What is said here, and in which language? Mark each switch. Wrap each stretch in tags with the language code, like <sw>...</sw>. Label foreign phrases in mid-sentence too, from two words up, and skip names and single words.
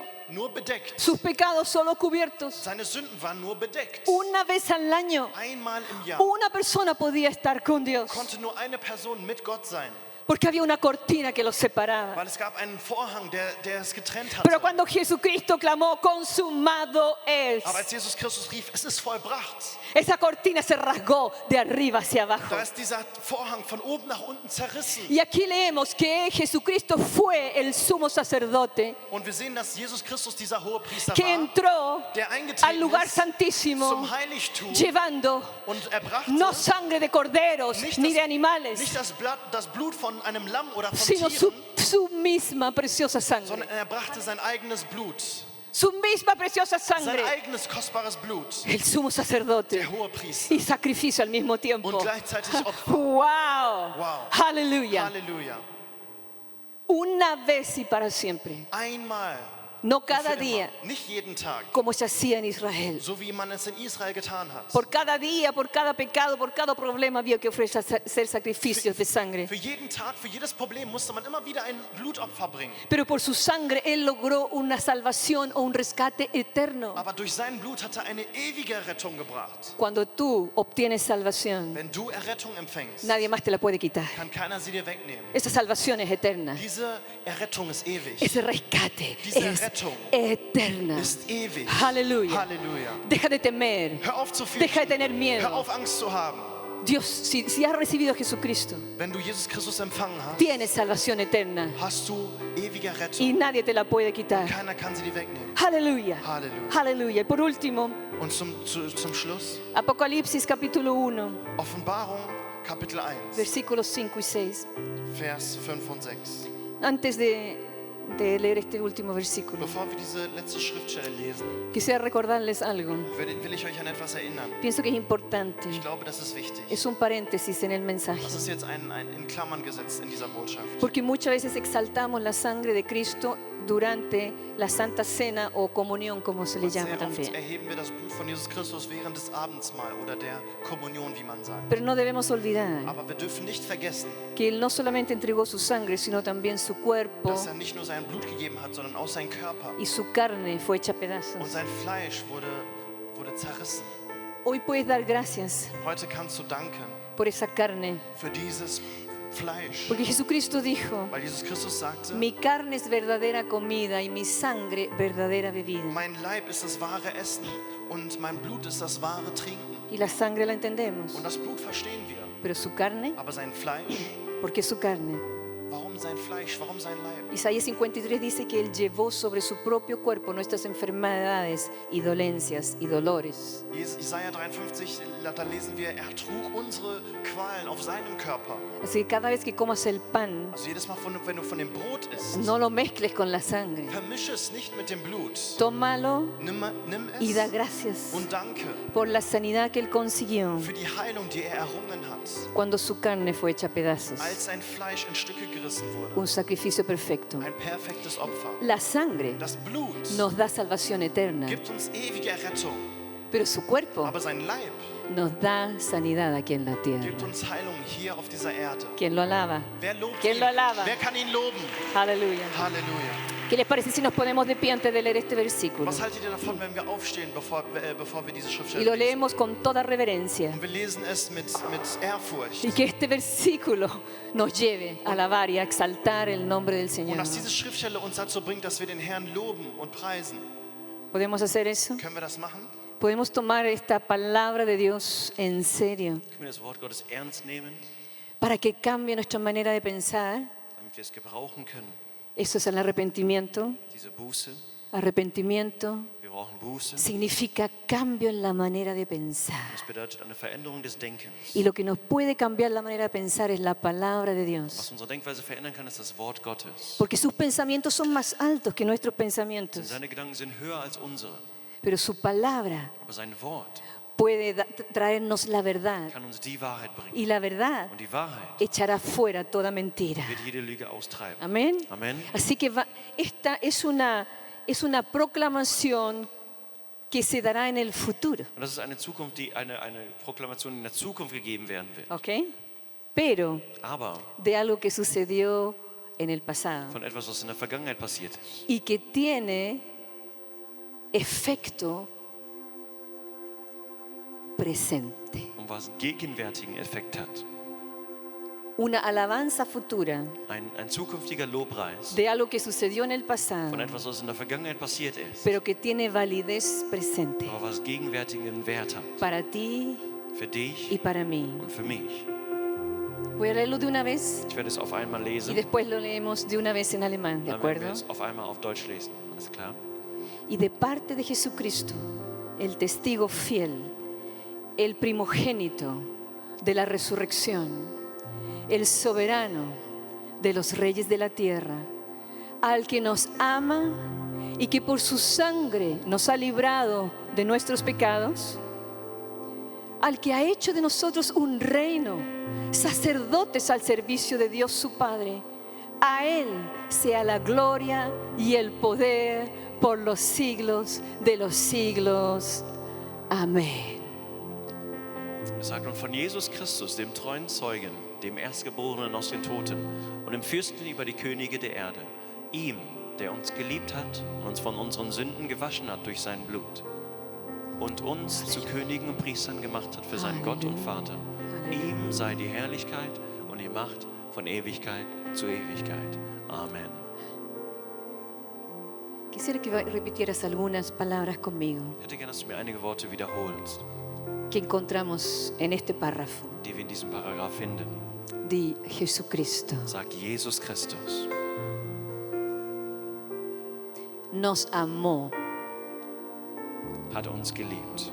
<de>Nur bedeckt.</de> <es>sus pecados solo cubiertos.</es> <de>Seine Sünden waren nur bedeckt.</de> <es>Una vez al año,</es> <de>Einmal im Jahr</de> <es>una persona podía estar con Dios,</es> <de>konnte nur eine Person mit Gott sein,</de> <es>porque había una cortina que los separaba.</es> <de>weil es gab einen Vorhang, der es getrennt</de> <es>Pero</es> <de>hatte.</de> <es>cuando Jesucristo clamó, consumado es,</es> <de>Aber als Jesus Christus rief, es ist vollbracht,</de> <es>esa cortina se rasgó de arriba hacia abajo.</es> <de>da ist dieser Vorhang von oben nach unten zerrissen.</de> <es>Y aquí leemos que Jesucristo fue el sumo sacerdote</es> <de>Und wir sehen, dass Jesus Christus dieser Hohepriester</de> <es>que</es> <de>war,</de> <es>entró</es> <de>der</de> <es>al</es> <de>eingetreten</de> <es>lugar</es> <de>ist</de> <es>santísimo</es> <de>zum Heiligtum</de> <es>llevando</es> <de>und er brachte</de> <es>no sangre de corderos</es> <de>nicht</de> <es>ni de animales,</es> <de>nicht das Blut von einem Lamm oder von</de> <es>sino</es> <de>Tieren,</de> <es>su misma preciosa sangre,</es> <de>sondern er brachte sein eigenes Blut,</de> <es>su misma preciosa</es> <de>sein</de> <es>sangre,</es> <de>eigenes kostbares Blut,</de> <es>el sumo sacerdote</es> <de>der Hohepriester.</de> <es>y sacrificio al mismo tiempo.</es> <de>Und gleichzeitig Opfer.</de> <es>Wow.</es> <de>Wow.</de> <es>Aleluya.</es> <de>Halleluja.</de> <es>Una vez y para siempre,</es> <de>Einmal,</de> <es>no</es> <de>für</de> <es>cada</es> <de>immer.</de> <es>día,</es> <de>Nicht jeden Tag,</de> <es>como se hacía en Israel.</es> <de>so wie man es in Israel getan hat.</de> <es>Por cada día, por cada pecado, por cada problema había que ofrecer sacrificios de sangre.</es> <de>Für jeden Tag, für jedes Problem musste man immer wieder ein Blutopfer bringen.</de> <es>Pero por su sangre Él logró una salvación o un rescate eterno.</es> <de>Aber durch sein Blut hat er eine ewige Rettung gebracht.</de> <es>Cuando tú obtienes salvación,</es> <de>Wenn du Errettung empfängst,</de> <es>nadie más te la puede quitar.</es> <de>kann keiner sie dir wegnehmen.</de> <es>Esa salvación es eterna.</es> <de>Diese Errettung ist ewig.</de> <es>Ese rescate</es> <de>Diese</de> <es>es</es> <de>Rettung</de> <es>eterna.</es> <de>ist ewig.</de> <es>Aleluya.</es> <de>Halleluja.</de> <es>Deja de temer.</es> <de>Hör auf zu</de> <es>Deja de</es> <de>fürchten.</de> <es>tener</es> <de>Hör</de> <es>miedo.</es> <de>auf Angst zu haben.</de> <es>Dios, si has recibido a Jesucristo,</es> <de>Wenn du Jesus Christus empfangen hast,</de> <es>tienes salvación eterna</es> <de>hast du ewige</de> <es>y</es> <de>Rettung.</de> <es>nadie te la puede quitar.</es> <de>Keiner kann sie dir wegnehmen.</de> <es>Aleluya.</es> <de>Halleluja.</de> <es>Aleluya. Y por último,</es> <de>Und zum Schluss,</de> <es>Apocalipsis capítulo 1,</es> <de>Offenbarung Kapitel 1,</de> <es>versículos 5 y 6.</es> <de>Vers 5 und 6.</de> <es>Antes de leer este último versículo,</es> <de>Bevor wir diese letzte Schriftstelle lesen,</de> <es>quisiera recordarles algo.</es> <de>will ich euch an etwas erinnern.</de> <es>Pienso que es importante.</es> <de>Ich glaube, das ist wichtig.</de> <es>Es un paréntesis en el mensaje.</es> <de>Das ist jetzt ein in Klammern gesetzt in dieser Botschaft.</de> <es>Porque muchas veces exaltamos la sangre de Cristo durante la Santa Cena o comunión, como se le llama</es> <de>Sehr oft</de> <es>también.</es> <de>erheben wir das Blut von Jesus Christus während des Abendsmahl oder der Kommunion, wie man sagt.</de> <es>Pero no debemos olvidar</es> <de>Aber wir dürfen nicht vergessen,</de> <es>que Él no solamente entregó su sangre, sino también su cuerpo</es> <de>dass er nicht nur sein Blut gegeben hat, sondern auch sein Körper.</de> <es>y su carne fue hecha</es> <de>Und</de> <es>pedazos.</es> <de>sein Fleisch wurde zerrissen.</de> <es>Hoy puedes dar gracias</es> <de>Heute kannst du danken</de> <es>por esa carne,</es> <de>für dieses Fleisch.</de> <es>porque Jesucristo dijo:</es> <de>Weil Jesus Christus sagte,</de> <es>mi carne es verdadera comida y mi sangre verdadera bebida.</es> <de>mein Leib ist das wahre Essen und mein Blut ist das wahre Trinken.</de> <es>Y la sangre la entendemos,</es> <de>Und das Blut verstehen wir.</de> <es>pero su carne,</es> <de>Aber sein Fleisch,</de> <es>¿por qué su carne?</es> <de>warum Warum sein Fleisch? Warum sein Leib?</de> <es>Isaías 53 dice que Él llevó sobre su propio cuerpo nuestras enfermedades y dolencias y dolores.</es> <de>Jesaja 53, da lesen wir, er trug unsere Qualen auf seinem Körper.</de> <es>Así que cada vez que comas el pan,</es> <de>Also jedes Mal, wenn du von dem Brot isst,</de> <es>no lo mezcles con la sangre.</es> <de>vermische es nicht mit dem Blut.</de> <es>Tómalo</es> <de>Nimm</de> <es>y da</es> <de>es</de> <es>gracias</es> <de>und danke</de> <es>por la sanidad que Él consiguió</es> <de>für die Heilung, die er errungen hat,</de> <es>cuando su carne fue hecha a pedazos.</es> <de>als sein Fleisch in Stücke gerissen wurde.</de> <es>Un sacrificio perfecto.</es> <de>Ein perfektes Opfer.</de> <es>La sangre</es> <de>Das Blut</de> <es>nos da salvación eterna,</es> <de>gibt uns ewige Errettung,</de> <es>pero su cuerpo</es> <de>aber sein Leib</de> <es>nos da sanidad aquí en la tierra.</es> <de>gibt uns Heilung hier auf dieser Erde.</de> <es>¿Quién lo alaba?</es> <de>Wer lobt</de> <es>¿Quién</es> <de>ihn?</de> <es>lo alaba?</es> <de>Wer kann ihn loben?</de> <es>Aleluya.</es> <de>Halleluja.</de> <es>¿Qué les parece si nos ponemos de pie antes de leer este versículo?</es> <de>Was haltet ihr davon, wenn wir aufstehen, bevor wir diese</de> <es>Y</es> <de>Schriftstelle</de> <es>lo</es> <de>lesen?</de> <es>leemos con toda reverencia.</es> <de>Und wir lesen es mit Ehrfurcht.</de> <es>Y que este versículo nos lleve a alabar y a exaltar el nombre del</es> <de>Und</de> <es>Señor.</es> <de>dass diese Schriftstelle uns dazu bringt, dass wir den Herrn loben und preisen.</de> <es>¿Podemos hacer eso?</es> <de>Können wir das machen?</de> <es>¿Podemos tomar esta palabra de Dios en serio</es> <de>Können wir das Wort Gottes ernst nehmen,</de> <es>para que cambie nuestra manera de pensar?</es> <de>damit wir es gebrauchen können?</de> <es>Eso es el arrepentimiento.</es> <de>Diese Buße,</de> <es>Arrepentimiento</es> <de>wir brauchen Buße.</de> <es>significa cambio en la manera de pensar.</es> <de>Das bedeutet eine Veränderung des Denkens.</de> <es>Y lo que nos puede cambiar la manera de pensar es la palabra de</es> <de>Was</de> <es>Dios.</es> <de>unsere Denkweise verändern kann, ist das Wort Gottes.</de> <es>Porque sus pensamientos son más altos que nuestros</es> <de>Denn</de> <es>pensamientos.</es> <de>seine Gedanken sind höher als unsere.</de> <es>Pero su palabra</es> <de>Aber sein Wort</de> <es>puede traernos la verdad.</es> <de>kann uns die Wahrheit bringen.</de> <es>Y la verdad</es> <de>Und die Wahrheit</de> <es>echará fuera toda mentira.</es> <de>wird jede Lüge austreiben.</de> <es>Amén.</es> <de>Amen.</de> <es>Así que esta es una proclamación que se dará en el futuro.</es> <de>Und das ist eine Zukunft, eine Proklamation, die in der Zukunft gegeben werden wird.</de> <es>¿Ok? Pero</es> <de>Aber</de> <es>de algo que sucedió en el pasado</es> <de>von etwas, was in der Vergangenheit passiert ist.</de> <es>y que tiene efecto presente.</es> <de>Und was einen gegenwärtigen Effekt hat.</de> <es>Una alabanza futura</es> <de>Ein zukünftiger Lobpreis</de> <es>de algo que sucedió en el pasado,</es> <de>von etwas, was in der Vergangenheit passiert ist.</de> <es>pero que tiene validez presente</es> <de>Aber was gegenwärtigen Wert hat.</de> <es>para ti</es> <de>Für dich</de> <es>y para mí.</es> <de>und für mich.</de> <es>Voy a leerlo de una vez</es> <de>Ich werde es auf einmal</de> <es>y</es> <de>lesen.</de> <es>después lo leemos de una vez en alemán, ¿de</es> <de>Dann werden wir</de> <es>acuerdo?</es> <de>es auf einmal auf Deutsch lesen. Alles klar?</de> <es>Y de parte de Jesucristo, el testigo fiel, el primogénito de la resurrección, el soberano de los reyes de la tierra, al que nos ama y que por su sangre nos ha librado de nuestros pecados, al que ha hecho de nosotros un reino, sacerdotes al servicio de Dios su Padre. A Él sea la gloria y el poder por los siglos de los siglos. Amén.</es> <de>Es sagt, und von Jesus Christus, dem treuen Zeugen, dem Erstgeborenen aus den Toten und dem Fürsten über die Könige der Erde, ihm, der uns geliebt hat und uns von unseren Sünden gewaschen hat durch sein Blut und uns zu Königen und Priestern gemacht hat für seinen Gott und Vater. Ihm sei die Herrlichkeit und die Macht von Ewigkeit zu Ewigkeit. Amen.</de> <es>Quisiera que repitieras algunas palabras conmigo</es> <de>Ich hätte gerne, dass du mir einige Worte wiederholst,</de> <es>que encontramos en este párrafo.</es> <de>die wir in diesem Paragraph finden.</de> <es>Di Jesucristo</es> <de>Sagt Jesus Christus.</de> <es>nos amó.</es> <de>Hat uns geliebt.</de>